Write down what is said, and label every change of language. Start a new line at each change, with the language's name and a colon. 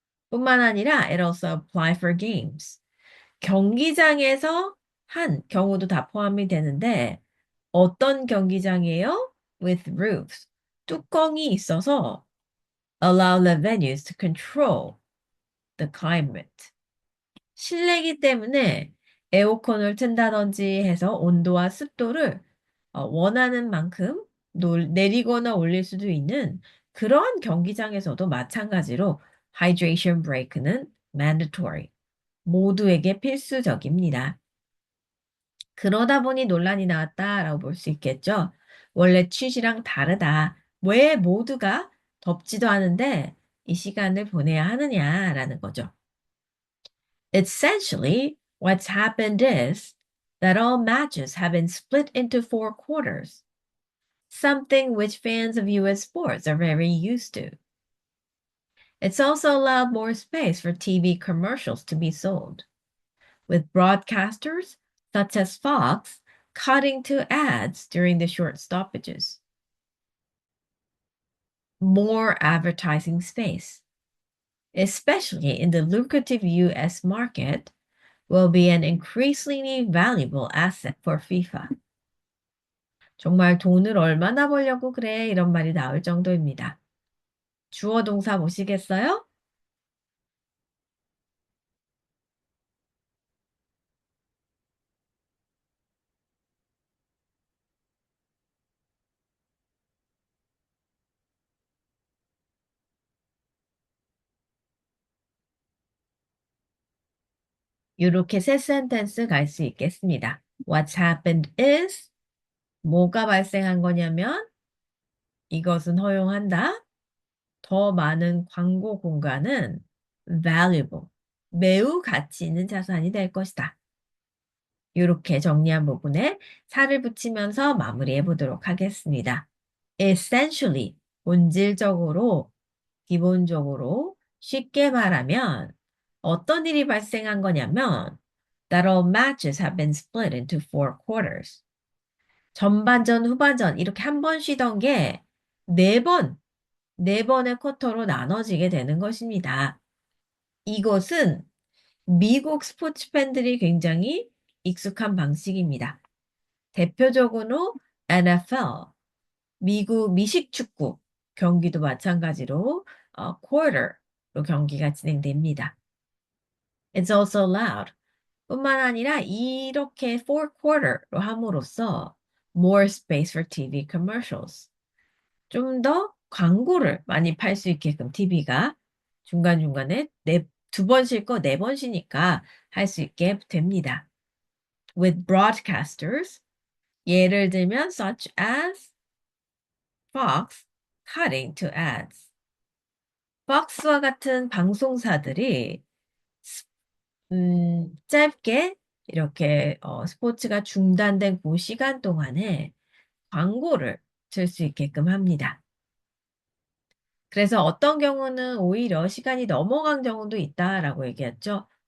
Korean: 뿐만 아니라
English: it also apply for games.
Korean: 경기장에서 한 경우도 다 포함이 되는데 어떤 경기장이에요?
English: With roofs.
Korean: 뚜껑이 있어서
English: allow the venues to control the climate.
Korean: 실내기 때문에 에어컨을 튼다든지 해서 온도와 습도를 원하는 만큼 내리거나 올릴 수도 있는 그러한 경기장에서도 마찬가지로 hydration break는
English: mandatory,
Korean: 모두에게 필수적입니다. 그러다 보니 논란이 나왔다라고 볼 수 있겠죠. 원래 취지랑 다르다. 왜 모두가 덥지도 않은데 이 시간을 보내야 하느냐라는 거죠.
English: Essentially, what's happened is that all matches have been split into four quarters, something which fans of US sports are very used to. It's also allowed more space for TV commercials to be sold, with broadcasters such as Fox cutting to ads during the short stoppages. More advertising space, especially in the lucrative US market, will be an increasingly valuable asset for FIFA.
Korean: 정말 돈을 얼마나 벌려고 그래? 이런 말이 나올 정도입니다. 주어 동사 보시겠어요? 이렇게 세 센텐스 갈 수 있겠습니다.
English: What's happened is
Korean: 뭐가 발생한 거냐면 이것은 허용한다. 더 많은 광고 공간은 valuable, 매우 가치 있는 자산이 될 것이다. 이렇게 정리한 부분에 살을 붙이면서 마무리해 보도록 하겠습니다.
English: Essentially,
Korean: 본질적으로, 기본적으로, 쉽게 말하면 어떤 일이 발생한 거냐면
English: that all matches have been split into four quarters.
Korean: 전반전, 후반전 이렇게 한 번 쉬던 게 네 번, 네 번의 쿼터로 나눠지게 되는 것입니다. 이것은 미국 스포츠 팬들이 굉장히 익숙한 방식입니다. 대표적으로 NFL, 미국 미식축구 경기도 마찬가지로 quarter로 경기가 진행됩니다.
English: It's also allowed.
Korean: 뿐만 아니라 이렇게 four quarter로 함으로써
English: more space for TV commercials.
Korean: 좀 더 광고를 많이 팔 수 있게끔 TV가 중간중간에 두 번 쉴 거 네 번 쉬니까 할 수 있게 됩니다.
English: With broadcasters,
Korean: 예를 들면
English: such as Fox cutting to ads.
Korean: Fox와 같은 방송사들이 짧게 이렇게 스포츠가 중단된 그 시간 동안에 광고를 줄 수 있게끔 합니다. 그래서 어떤 경우는 오히려 시간이 넘어간 경우도 있다라고 얘기했죠.